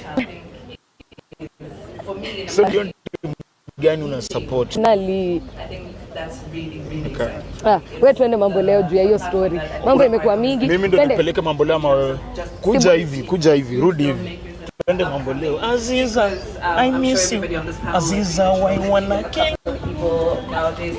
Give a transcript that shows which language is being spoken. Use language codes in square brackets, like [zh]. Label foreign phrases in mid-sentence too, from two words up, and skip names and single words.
[sw] So gani una support? Nali. Wewe twende Mambo Leo juu ya hiyo story. Mambo imekuwa mingi. Mimi ndo nipeleke Mambo Leo ama wewe? Kuja hivi, rudi hivi. Twende Mambo Leo. Aziza, [en] I miss you. Aziza, why you wanna kill me?